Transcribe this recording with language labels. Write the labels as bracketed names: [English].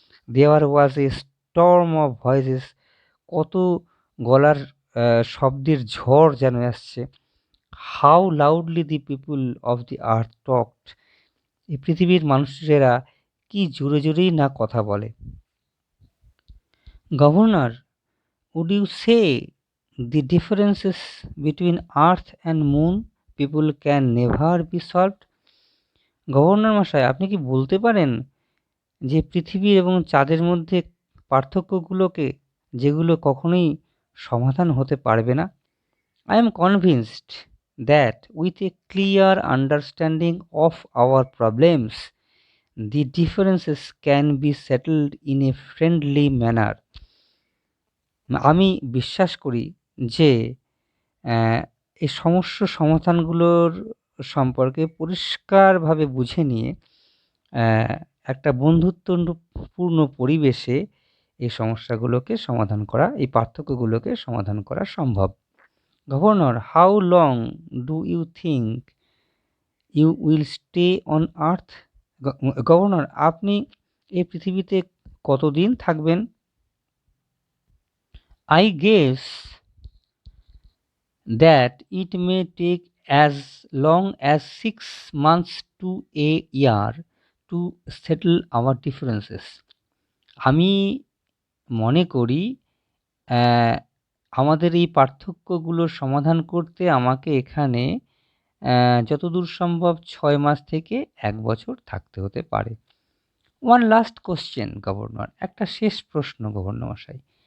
[English] দেওয়ার was a storm of voices, [Bangla] কত গলার শব্দের ঝড় যেন আসছে। [English] how loudly the people of the earth talked, [Bangla] এই পৃথিবীর মানুষেরা কি জোরে জোরেই না কথা বলে। [English] Governor, would you say the differences between Earth and Moon people can never be solved? [Bangla] Governor মশাই, আপনি কি বলতে পারেন যে পৃথিবী এবং চাঁদের মধ্যে পার্থক্যগুলোকে, যেগুলো কখনোই সমাধান হতে পারবে না? [English] I am convinced that with a clear understanding of our problems, the differences can be settled in a friendly manner. [Bangla] আমি বিশ্বাস করি যে এই সমস্যা সমাধানগুলোর সম্পর্কে পরিষ্কারভাবে বুঝে নিয়ে একটা বন্ধুত্বপূর্ণ পরিবেশে এই সমস্যাগুলোকে সমাধান করা, এই পার্থক্যগুলোকে সমাধান করা সম্ভব। [English] Governor, how long do you think you will stay on Earth? [Bangla] Governor, আপনি এই পৃথিবীতে কতদিন থাকবেন? [English] I guess that it may take as long as 6 months to a year to settle our differences. [Bangla] আমি মনে করি আমাদের এই পার্থক্যগুলোর সমাধান করতে আমাকে এখানে যতদূর সম্ভব 6 মাস থেকে 1 বছর থাকতে হতে পারে। [English] One last question, [Bangla] গভর্নর, একটা শেষ প্রশ্ন গভর্নর মশাই।